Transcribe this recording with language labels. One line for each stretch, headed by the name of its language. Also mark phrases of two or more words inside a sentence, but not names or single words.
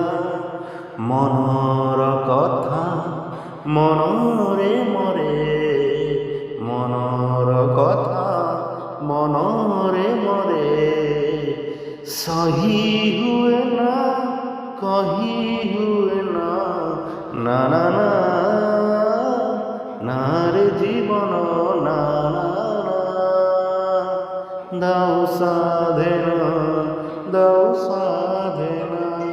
Odia: ମନର କଥା ମନରେ ମରେ, ମନର କଥା ମନରେ ମରେ, ସହି ହୁଏ ନା କହି ହୁଏ ନା।
Bangla: ନା ନା ନା ନା রে জীবন না না না, দাও সাধনা দাও সাধনা।